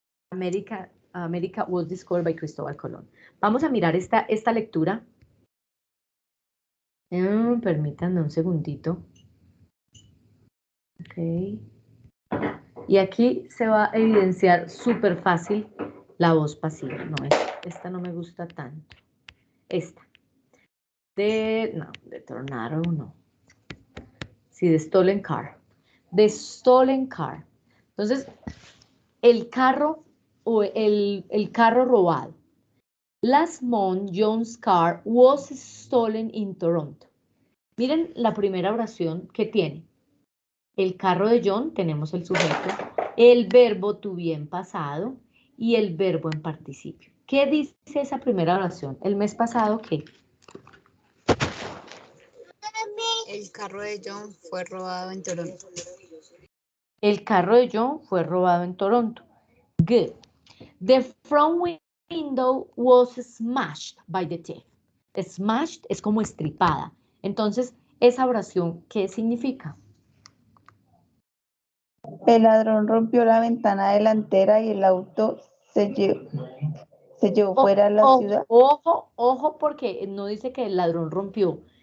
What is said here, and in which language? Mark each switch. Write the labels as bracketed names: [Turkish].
[English] América was discovered by Cristóbal Colón. [Spanish] Vamos a mirar esta lectura. Permítanme un segundito. Ok. Y aquí se va a evidenciar súper fácil la voz pasiva. No, esta no me gusta tanto. Esta. De Tornado, no. Sí, de Stolen Car. De Stolen Car. Entonces, el carro o el carro robado. [English] Last month, John's car was stolen in Toronto. [Spanish] Miren la primera oración que tiene. El carro de John, tenemos el sujeto, el verbo to be en pasado y el verbo en participio. ¿Qué dice esa primera oración? ¿El mes pasado qué? El carro de John fue robado en Toronto. El carro de John fue robado en Toronto. [English] Good. The front window was smashed by the thief. [Spanish] Smashed es como estripada. Entonces, esa oración, ¿qué significa? El ladrón rompió la ventana delantera y el auto se llevó fuera de la ciudad. Ojo, porque no dice que el ladrón rompió.